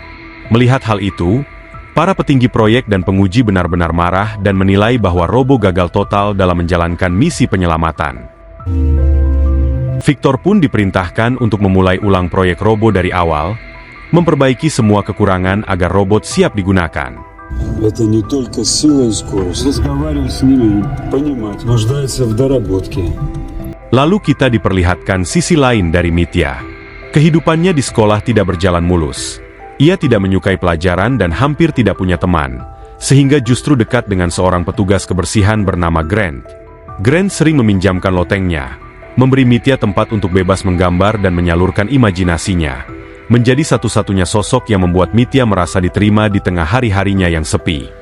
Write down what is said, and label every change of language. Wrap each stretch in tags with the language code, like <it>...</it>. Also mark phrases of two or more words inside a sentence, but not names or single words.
<id>Melihat hal itu, para petinggi proyek dan penguji benar-benar marah dan menilai bahwa Robo gagal total dalam menjalankan misi penyelamatan. Victor pun diperintahkan untuk memulai ulang proyek Robo dari awal, memperbaiki semua kekurangan agar robot siap digunakan.</id> <ru>Это не только сила и скорость. Разговаривать с ними, понимать, нуждается в доработке.</ru> <id>Lalu kita diperlihatkan sisi lain dari Mitya. Kehidupannya di sekolah tidak berjalan mulus. Ia tidak menyukai pelajaran dan hampir tidak punya teman, sehingga justru dekat dengan seorang petugas kebersihan bernama Grant. Grant sering meminjamkan lotengnya, memberi Mitya tempat untuk bebas menggambar dan menyalurkan imajinasinya, menjadi satu-satunya sosok yang membuat Mitya merasa diterima di tengah hari-harinya yang sepi.</id>